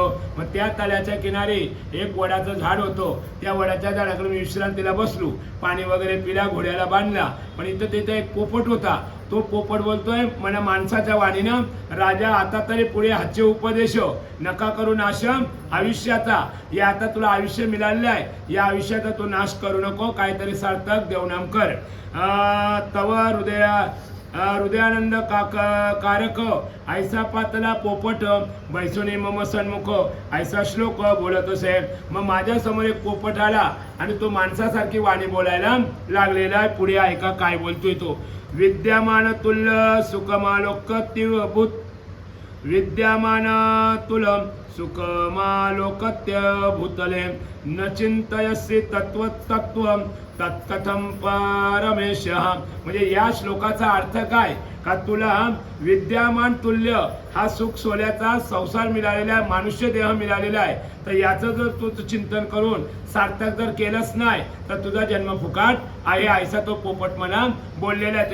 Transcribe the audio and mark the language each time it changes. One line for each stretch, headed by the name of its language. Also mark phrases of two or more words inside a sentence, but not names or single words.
Marathi: मग त्या तळ्याच्या किनारी एक वडाचं झाड होतो त्या वडाच्या झाडाकडे मी विश्रांतीला बसलो पाणी वगैरे पिला घोड्याला बांधला पण इथं तिथे एक पोपट होता. तो पोपट बोलतोय मला माणसाच्या वाणीनं, राजा आता तरी पुढे हाचे उपदेश नका करू नाश आयुष्याचा. या आता तुला आयुष्य मिळालेलं आहे, या आयुष्याचा तू नाश करू नको, काहीतरी सार्थक देवनाम कर. तव हृदयानंद कारक ऐसा पातला पोपट बैसुनी मम सन्मुख ऐसा श्लोक बोलत असे. मग माझ्या समोर एक पोपट आला आणि तो माणसासारखी वाणी बोलायला लागलेला आहे. पुढे ऐका काय बोलतोय तो.
Sanskrit: विद्यमान तुल्य सुखमालोकत्युभूत विद्यमान तुल सुखमालोकत्य भूतले न चिंतयसि तत्व तत्कथम परमेश.
Marathi: म्हणजे या श्लोकाचा अर्थ काय का तुला
Sanskrit: विद्यमान तुल्य
Marathi: हा सुख सोल्याचा संसार मिळालेला आहे, मनुष्य देह मिळालेला आहे, तर याचं जर तू चिंतन करून सार्थक जर केलंच नाही तर तुझा जन्म फुकाट आहे ऐसा तो पोपट मला बोललेला आहे.